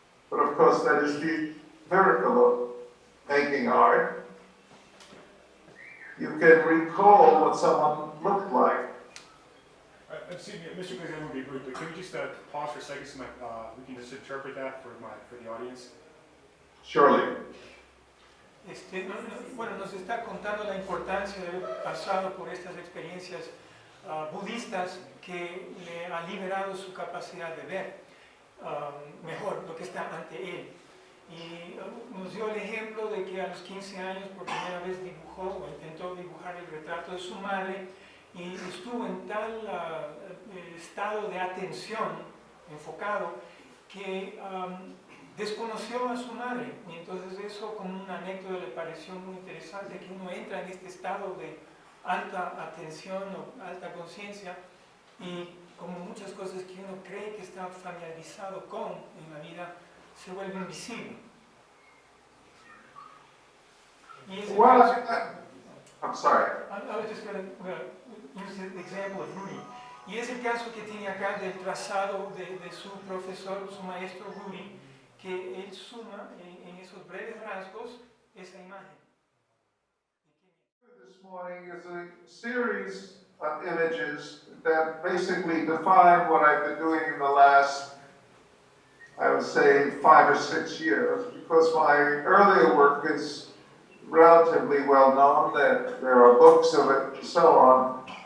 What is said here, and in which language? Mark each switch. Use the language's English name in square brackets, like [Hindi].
[English] But of course, that is the miracle of making art. You can recall what someone looked like. Excuse me, Mr. Glaser, I'm going to be brief, but can we just pause for a second so we can just interpret that for the audience? Surely. [Spanish] Bueno, nos está contando la importancia de haber pasado por estas experiencias budistas que le ha liberado su capacidad de ver mejor lo que está ante él. Y nos dio el ejemplo de que a los 15 años por primera vez dibujó o intentó dibujar el retrato de su madre y estuvo en tal estado de atención enfocado que desconoció a su madre. Y entonces eso, como una anécdota, le pareció muy interesante, que uno entra en este estado de alta atención o alta conciencia y como muchas cosas que uno cree que está familiarizado con en la vida se vuelve invisible. Y ese [English] Well, [Spanish] caso, [English] I'm sorry. I was just going to use the example of Rudy. [Spanish] Y es el caso que tiene acá del trazado de su profesor, su maestro Rudy, que él suma en esos breves rasgos esa imagen. [English] This morning is a series of images that basically define what I've been doing in the last, I would say, 5 or 6 years, because my earlier work is relatively well known, that there are books of it and so on.